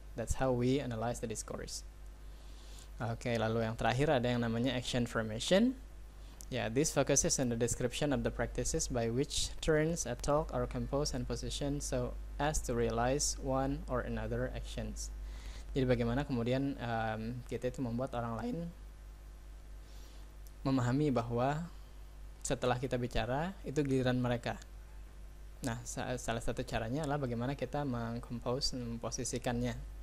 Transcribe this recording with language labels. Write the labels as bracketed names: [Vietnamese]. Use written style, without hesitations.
[English] That's how we analyze the discourse. [Indonesian] Oke, lalu yang terakhir ada yang namanya action formation. [English] This focuses on the description of the practices by which turns a talk are composed and positioned so as to realize one or another actions. [Indonesian] Jadi bagaimana kemudian kita itu membuat orang lain memahami bahwa setelah kita bicara itu giliran mereka. Nah, salah satu caranya adalah bagaimana kita memposisikannya.